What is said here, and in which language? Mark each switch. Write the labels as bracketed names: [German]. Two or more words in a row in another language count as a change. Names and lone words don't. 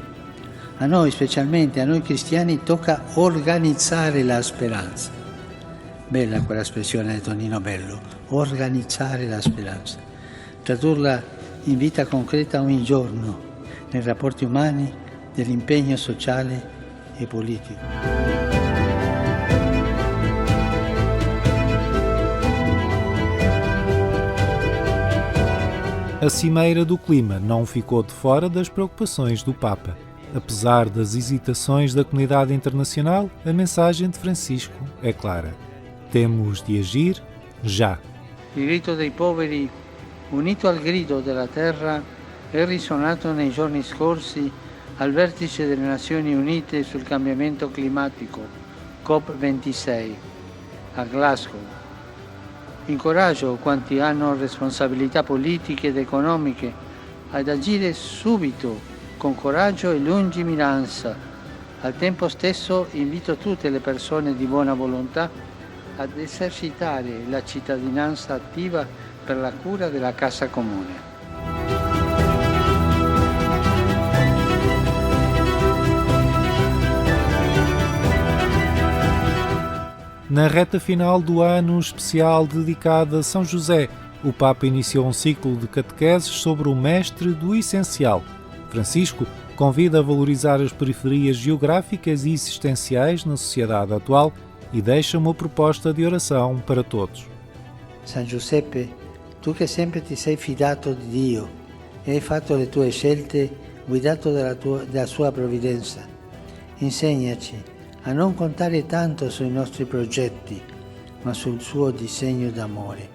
[Italian] A noi, specialmente a noi cristiani, tocca organizzare la speranza. Bella quella espressione di Tonino Bello, organizzare la speranza. Tradurla in vita concreta ogni giorno, nei rapporti umani, nell'impegno sociale e politico. [Portuguese] A Cimeira do Clima não ficou de fora das preocupações do Papa. Apesar das hesitações da comunidade internacional, a mensagem de Francisco é clara. Temos de agir já. [Italian] Il grito dei poveri, unito al grido della terra, è risuonato nei giorni scorsi al vertice delle Nazioni Unite sul cambiamento climatico, COP26, a Glasgow. Incoraggio quanti hanno responsabilità politiche ed economiche ad agire subito, con coraggio e lungimiranza. Al tempo stesso invito tutte le persone di buona volontà ad esercitare la cittadinanza attiva per la cura della casa comune. [Portuguese] Na reta final do ano especial dedicado a São José, o Papa iniciou um ciclo de catequeses sobre o mestre do essencial. Francisco convida a valorizar as periferias geográficas e existenciais na sociedade atual e deixa uma proposta de oração para todos. [Italian] San Giuseppe, tu che sempre ti sei fidato di Dio e hai fatto le tue scelte guidato dalla sua provvidenza, insegnaci a non contare tanto sui nostri progetti, ma sul suo disegno d'amore.